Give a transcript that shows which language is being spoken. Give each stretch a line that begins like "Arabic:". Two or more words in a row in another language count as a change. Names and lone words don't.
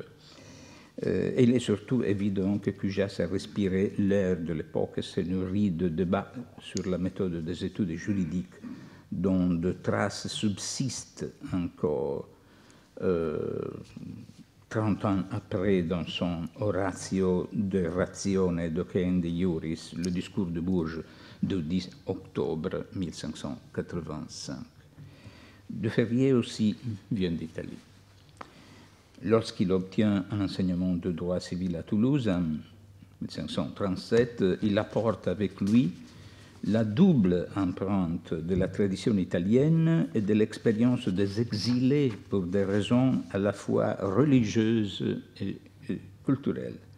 French: Et il est surtout évident que Cujas a respiré l'air de l'époque et s'est nourri de débats sur la méthode des études juridiques dont de traces subsistent encore 30 ans après dans son Oratio de ratione docende iuris, le discours de Bourges du 10 octobre 1585. De Ferrier aussi vient d'Italie. Lorsqu'il obtient un enseignement de droit civil à Toulouse en 1537, il apporte avec lui la double empreinte de la tradition italienne et de l'expérience des exilés pour des raisons à la fois religieuses et culturelles.